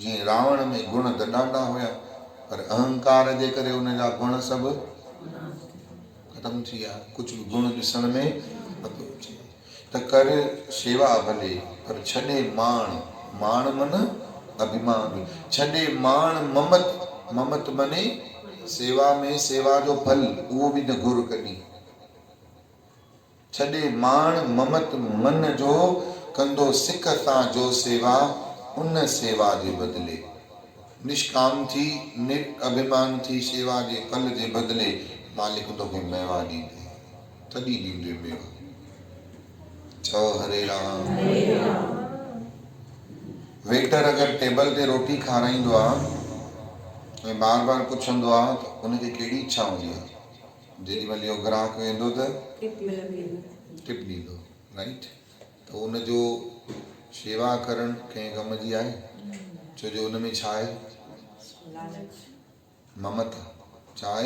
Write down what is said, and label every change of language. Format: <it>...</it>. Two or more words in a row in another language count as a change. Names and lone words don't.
<sd>जीअं रावण में गुण त ॾाढा हुया, पर अहंकार जे करे उनजा गुण सभु ख़तमु थी विया। कुझु बि गुण ॾिसण में न पियो अचे। त कर शेवा भले, पर छॾे माण, माण मन अभिमान, छॾे माण ममत, ममत मने सेवा में सेवा जो फल, उहो बि न घुर कॾहिं। छॾे माण ममत मन जो, कंदो सिक सां जो सेवा, उन सेवा जे बदिले। निष्काम थी, निर्अभिमान थी, सेवा जे फल जे बदिले मालिक तोखे मेवा ॾींदे, तॾहिं ॾींदे मेवा। चओ हरे राम। वेटर अगरि टेबल ते रोटी खाराईंदो आहे ऐं बार बार पुछंदो आहे त उनखे कहिड़ी इच्छा हूंदी आहे? जेॾी महिल इहो ग्राहक वेंदो त टिप ॾींदो, राइट। त उनजो शेवा करणु कंहिं कम जी आहे? छो जो उन में छा आहे? ममता, छा आहे?</sd>